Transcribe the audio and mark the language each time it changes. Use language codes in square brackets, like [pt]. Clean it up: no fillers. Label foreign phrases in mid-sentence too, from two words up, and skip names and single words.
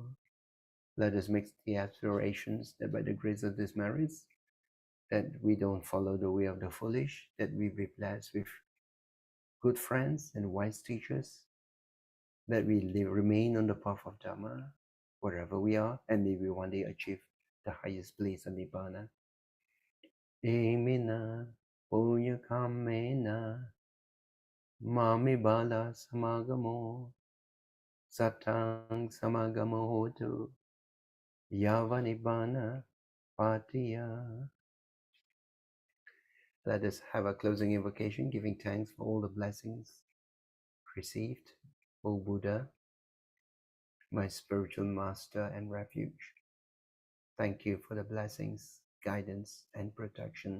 [en] Let us make the aspirations that by the grace of these merits, that we don't follow the way of the foolish, that we be blessed with good friends and wise teachers, that we remain on the path of Dharma wherever we are, and may we one day achieve the highest place of Nibbana. [pi] Emina punya kamena mami bala samagamo satang samagamo hotu yava Nibbana patiya. [en] Let us have a closing invocation, giving thanks for all the blessings received. O Buddha, my spiritual master and refuge, thank you for the blessings, guidance, and protection.